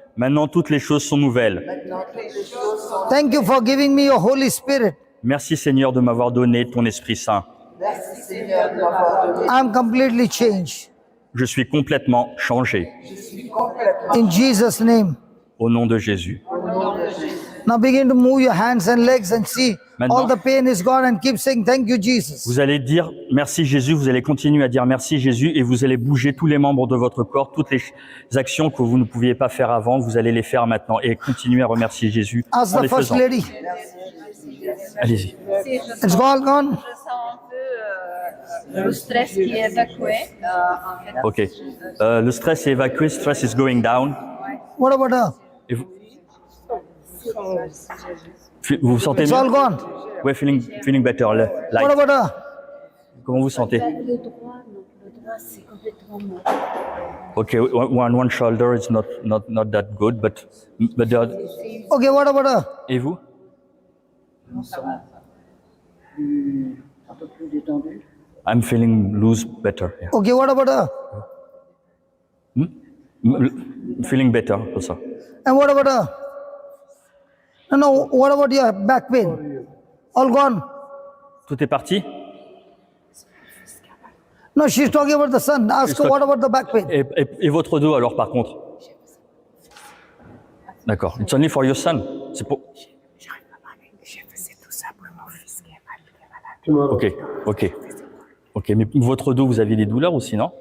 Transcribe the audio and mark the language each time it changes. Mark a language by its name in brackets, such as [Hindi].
[French] Maintenant, toutes les choses sont nouvelles. [English] Thank you for giving me your Holy Spirit. [French] Merci Seigneur de m'avoir donné ton Esprit Saint. [English] I'm completely changed. [French] Je suis complètement changé. [English] In Jesus' name. [French] Au nom de Jésus. [English] Now begin to move your hands and legs and see [French] Maintenant- [English] all the pain is gone and keep saying thank you, Jesus. [French] Vous allez dire merci Jésus, vous allez continuer à dire merci Jésus et vous allez bouger tous les membres de votre corps, toutes les actions que vous ne pouviez pas faire avant, vous allez les faire maintenant et continuer à remercier Jésus [English] Ask [French] en [English] the [French] les [English] First [French] faisant. [English] Lady. [French] Allez-y. [English] It's all gone. [French] Je sens un peu Le stress qui est évacué, en fait. [English] Ok. [French] Le stress est évacué, [English] stress is going down. What about her? [French] Et vous vous vous sentez [English] It's [French] mieux? [English] all gone. [French] Ouais, [English] feeling better. Light. What about her? [French] Comment vous sentez? Le droit, non, le droit c'est complètement mort. [English] Ok, one shoulder is not that good, but the other. Okay, what about her? [French] Et vous? Un peu plus détendu. [English] I'm feeling loose better. Yeah. Okay, what about her? Feeling better also. And what about her? No, what about your back pain? All gone. [French] Tout est parti? [English] No, she's talking about the son. Ask her what about the back pain? [French] Et votre dos alors par contre? D'accord. [English] It's only for your son. [French] C'est pour. [English] Ok. [French] Ok, mais votre dos, vous aviez des douleurs aussi, non?